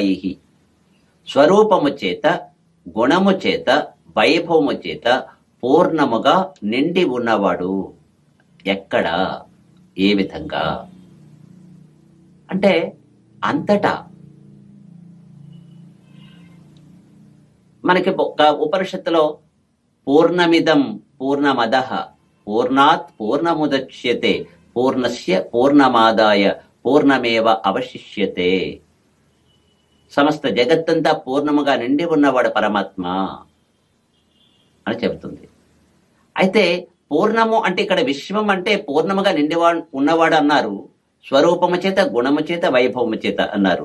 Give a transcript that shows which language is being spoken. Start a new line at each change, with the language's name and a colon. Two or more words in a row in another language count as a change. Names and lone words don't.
Telugu: స్వరూపము చేత, గుణము చేత, వైభవము చేత పూర్ణముగా నిండి ఉన్నవాడు. ఎక్కడ, ఏ విధంగా అంటే అంతటా. మనకి ఒక ఉపనిషత్తులో
Sanskrit: పూర్ణమిదం పూర్ణమదః పూర్ణాత్ పూర్ణముదచ్యతే పూర్ణస్య పూర్ణమాదాయ పూర్ణమేవ అవశిష్యతే.
Telugu: సమస్త జగత్తంతా పూర్ణముగా నిండి ఉన్నవాడు పరమాత్మ అని చెబుతుంది. అయితే పూర్ణము అంటే ఇక్కడ విశ్వం అంటే పూర్ణముగా నిండివాడు ఉన్నవాడు అన్నారు. స్వరూపము చేత, గుణము చేత, వైభవము చేత అన్నారు.